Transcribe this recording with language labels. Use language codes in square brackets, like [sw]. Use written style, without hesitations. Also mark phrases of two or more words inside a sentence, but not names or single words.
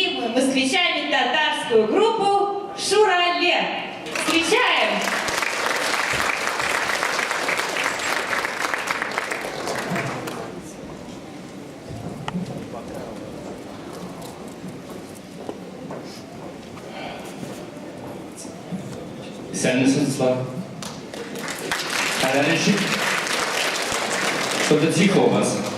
[ru] мы встречаем татарскую группу «Шурале». Встречаем! [tr] Sen nasılsın Slav? [de] Allergisch? [ru] Что-то тихо у вас.